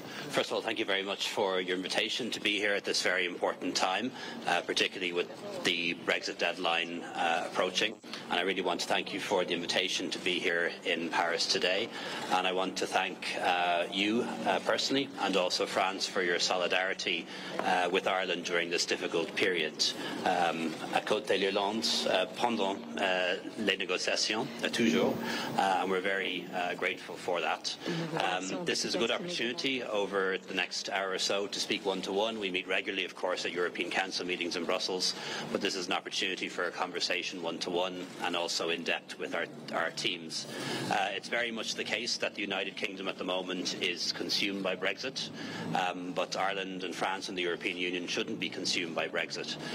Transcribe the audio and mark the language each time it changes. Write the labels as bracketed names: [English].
[English] First of all, thank you very much for your invitation to be here at this very important time, particularly with the Brexit deadline approaching. And I really want to thank you for the invitation to be here in Paris today. And I want to thank you personally and also France for your solidarity with Ireland during this difficult period. [French] À côté de l'Irlande, pendant les négociations, toujours, [English] and we're very grateful for that. This is a good opportunity over the next hour or so to speak one-to-one. We meet regularly, of course, at European Council meetings in Brussels, but this is an opportunity for a conversation one-to-one and also in depth with our teams. It's very much the case that the United Kingdom at the moment is consumed by Brexit, but Ireland and France and the European Union shouldn't be consumed by Brexit.